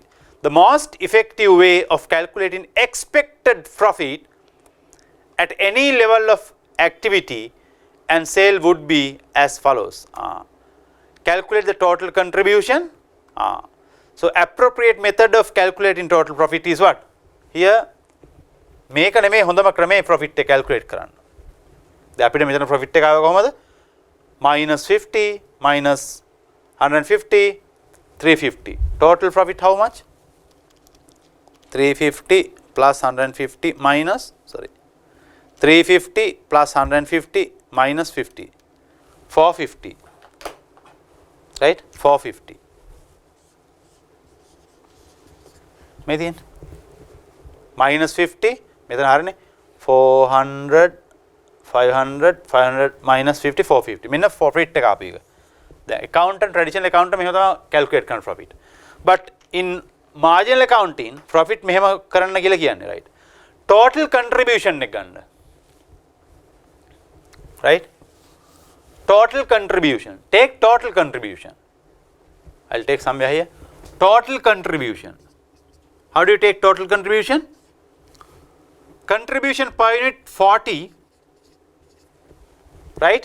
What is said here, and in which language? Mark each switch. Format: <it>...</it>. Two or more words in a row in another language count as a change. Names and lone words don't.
<en>The most effective way of calculating expected profit at any level of activity and sale would be as follows. Calculate the total contribution. So appropriate method of calculating total profit is what?</en> <si>Here මේක නෙමෙයි හොඳම ක්‍රමේ profit එක calculate කරන්න. දැන් අපිට මෙතන profit එක ආව කොහමද? -50 -150 350.</si> <en>Total profit how much? 350 plus 150 minus 350 plus 150 minus 50. 450. Right? 450.</en> <si>මේ තියෙන්නේ -50 මෙතන හරිනේ 400 500 500 minus 50 450 මෙන්න profit එක ආපු එක. දැන්</si> <en>accountant traditional accountant</en> <si>මෙහෙම තමයි calculate කරන profit.</si> <en>But in marginal accounting profit</en> <si>මෙහෙම කරන්න කියලා කියන්නේ,</si> <en>right? Total contribution</en> <si>එක ගන්න.</si> <en>Right? Total contribution. Take total contribution. I'll take somewhere here. Total contribution. How do you take total contribution? Contribution per unit 40, right?</en>